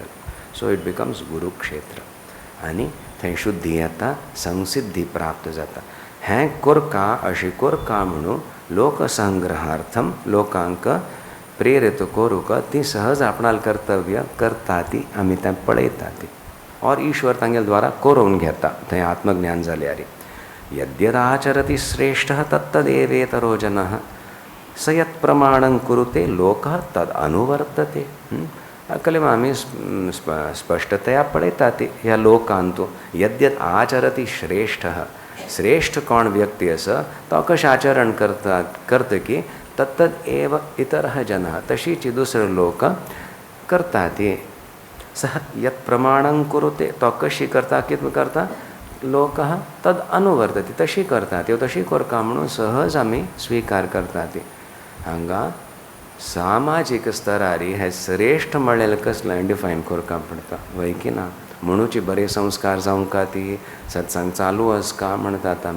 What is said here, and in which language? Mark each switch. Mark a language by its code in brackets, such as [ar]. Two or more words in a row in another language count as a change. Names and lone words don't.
[en] So it becomes [kok] गुरुक्षेत्र आनी थंय शुद्धी येता, संसिद्धी प्राप्त जाता. हें कोरका अशें कोरका म्हणून लोकसंग्रहार्थम लोकांक प्रेरीत करूक ती सहज आपणाल कर्तव्य करता ती आमी तें पळयता ती. और ईश्वर तांगेल द्वारा करून घेता. थंय आत्मज्ञान जाल्यार [sa] यद्यदाचरति श्रेष्ठः तत्तदेवेतरो जनः स यत् प्रमाणं कुरुते लोकः तद अनुवर्तते. [kok] कले आमी स्पष्टतया पळयता ती ह्या लोकांतू [sa] यद्यत आचरति श्रेष्ठः. [kok] श्रेष्ठ कोण व्यक्ती आसा तो कशें आचरण करता की [sa] तत्तद एव इतरः जनः [kok] तशीच दुसरे लोक करता ती. [sa] सः यत् प्रमाणं कुरुते [kok] तो कशी करता कितें करता [sa] लोकः तद अनुवर्तते [kok] तशी करता ती. तशी करता म्हणून सहज आमी स्वीकार करता ती. हांगा सामाजीक स्तरार हे श्रेष्ठ म्हणलेलें कसलें डिफायन करपा पडटा वय की ना. म्हणूची बरे संस्कार जावंका ती सत्संग चालू आसका म्हणटात आमी.